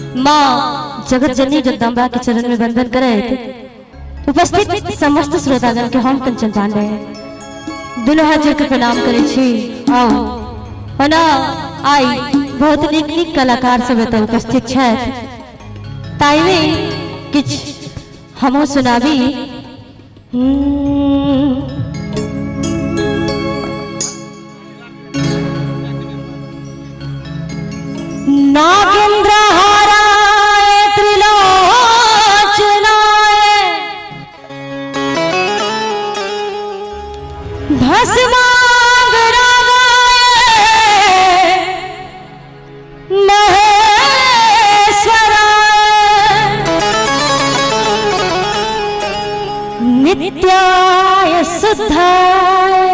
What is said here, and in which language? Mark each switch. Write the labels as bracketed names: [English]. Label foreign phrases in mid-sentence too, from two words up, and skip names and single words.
[Maithili] माँ जगत जननी जगदम्बा के चरण में वंदन करे। उपस्थित समस्त श्रोतागण के हम कंचन पांडे दुनू हाथ जोड़ के प्रणाम करे छी। होना आई बहुत नीक नीक कलाकार सब एतऽ उपस्थित छथि, ताइमे किछ हमहूँ सुनाबी। [Sanskrit] नागेंद्र हाराय त्रिलोचनाय भस्मांगरागाय महेश्वराय नित्याय शुद्धाय